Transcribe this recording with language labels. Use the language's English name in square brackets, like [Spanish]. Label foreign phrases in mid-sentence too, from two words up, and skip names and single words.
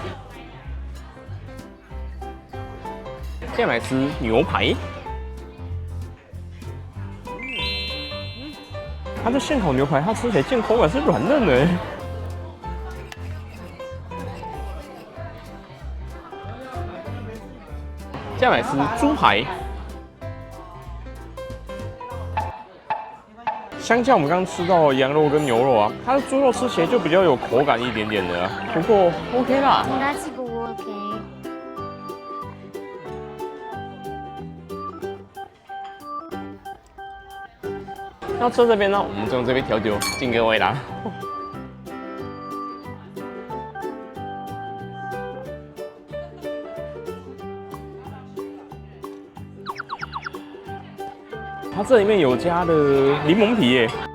[Chinese] 接下來吃牛排，它的現烤牛排，它吃起來健口感是軟嫩的。接下來吃豬排，相較我們剛剛吃到的羊肉跟牛肉啊，它的豬肉吃起來就比較有口感一點點的、啊，不過 OK 啦。應該是不 OK。那車這邊呢，我們就用這杯調酒敬各位啦。它這裡面有加的檸檬皮耶。